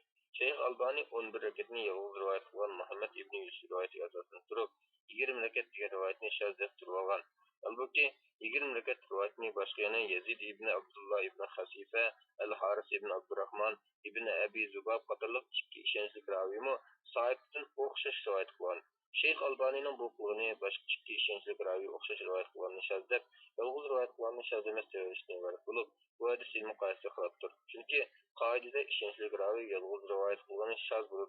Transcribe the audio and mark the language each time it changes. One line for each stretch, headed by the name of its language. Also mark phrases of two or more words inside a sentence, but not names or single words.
Uzbek: Şeyh Albani 11 rakatni yolg'iz rivoyat qilgan Muhammad ibn Yusuf rivoyatiga asosan turib, 20 rakat degan rivoyatni shaz deb turib olgan. Halbuki 20 rakat rivoyatni boshqa yana Yazid ibn Abdullah ibn Xasifa, Al-Haris ibn Abdurrahman ibn Abi Zubab qatorliq ikki ishonchli raviymi Sahibdan o'xshash rivoyat qilgan. Şeyh Albanining bu qilgani boshqa ikki ishonchli raviy o'xshash rivoyat qilganini shaz deb, yolg'iz rivoyat qilganini shaz emas deb iborat bo'lib, bu hadis ilmi qoidasiga xilofdir. Chunki qoidada ishonchli raviy yolg'iz rivoyat qilgani shaz bo'ladi.